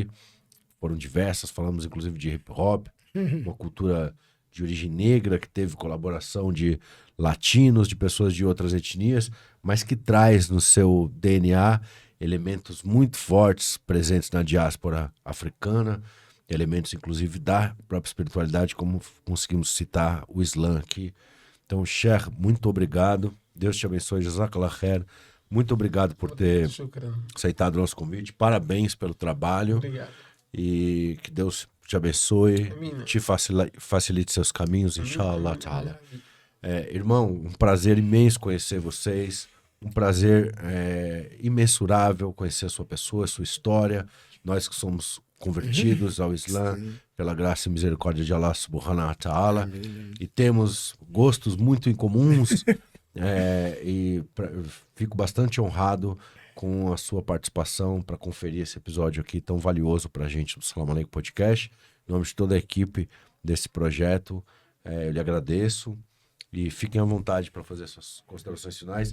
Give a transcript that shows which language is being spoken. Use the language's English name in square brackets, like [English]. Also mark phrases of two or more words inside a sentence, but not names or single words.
[Portuguese] Foram diversas, falamos inclusive de hip hop, uma cultura de origem negra, que teve colaboração de latinos, de pessoas de outras etnias, mas que traz no seu DNA elementos muito fortes presentes na diáspora africana, elementos inclusive da própria espiritualidade, como conseguimos citar o Islã aqui. Então, Sheikh, muito obrigado. Deus te abençoe. [Arabic] جزاك الله خير. [Portuguese] Muito obrigado por ter aceitado o nosso convite. Parabéns pelo trabalho. Obrigado. E que Deus te abençoe, te facilite seus caminhos, [Arabic] إن شاء الله تعالى. [Portuguese] Irmão, um prazer imenso conhecer vocês. Um prazer imensurável conhecer a sua pessoa, a sua história. Nós que somos convertidos ao Islã, pela graça e misericórdia de [Arabic] الله سبحانه وتعالى. [Portuguese] E temos gostos muito incomuns. Fico bastante honrado com a sua participação para conferir esse episódio aqui tão valioso para a gente do Salam Aleikum Podcast. Em nome de toda a equipe desse projeto, eu lhe agradeço e fiquem à vontade para fazer suas considerações finais.